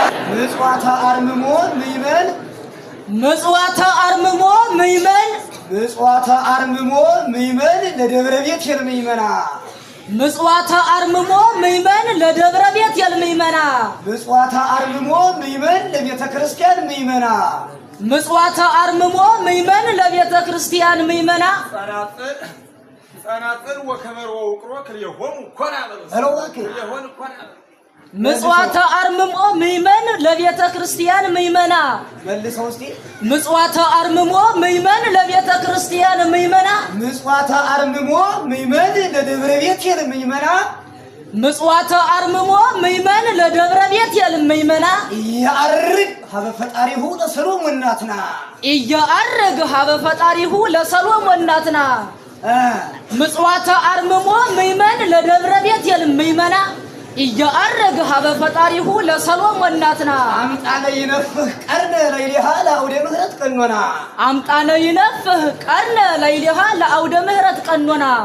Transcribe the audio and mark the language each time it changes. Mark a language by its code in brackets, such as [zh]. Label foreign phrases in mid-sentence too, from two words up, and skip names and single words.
[gez] ምጽዋተ አርምሞ ምይበል ምጽዋተ አርምሞ ምእመን ምጽዋተ አርምሞ ምእመን ለደብረ ቤት የልምእመና ምጽዋተ አርምሞ ምእመን ለደብረ ቤት የልምእመና ምጽዋተ አርምሞ ምእመን ለቤተ ክርስቲያን ምእመና ምጽዋተ አርምሞ ምእመን ለቤተ ክርስቲያን ምእመና ጸናጽል፣ ጸናጽል ወከበሮ ወውቅሮ ክልኤሆሙ ኮና በሉ። [am] ሄሎ፣ እባክህ። [gez] ክልኤሆሙ ኮና ምጽዋተ አርምሞ ምእመን ለቤተ ክርስቲያን ምእመና። [am] መልሰው እስቲ። [gez] ምጽዋተ አርምሞ ምእመን ለቤተ ክርስቲያን ምእመና። ምጽዋተ አርምሞ ምእመን ለደብረ ቤቴል ምእመና። ምጽዋተ አርምሞ ምእመን ለደብረ ቤቴል ምእመና። ያርግ ሀበ ፈጣሪሁ ለሰሎሞን እናትና። እያአርግ ሀበ ፈጣሪሁ ለሰሎሞን እናትና። እ። ምጽዋተ አርምሞ ምእመን ለደብረ ቤት የልምእመና እያአረግ ሀበ ፈጣሪሁ ለሰሎሞን ናትና። አምጣነ ይነፍህ ቀርነ ለይሊሃ ለአውደ ምህረት ቀኖና። አምጣነ ይነፍህ ቀርነ ለይሊሃ ለአውደ ምህረት ቀኖና።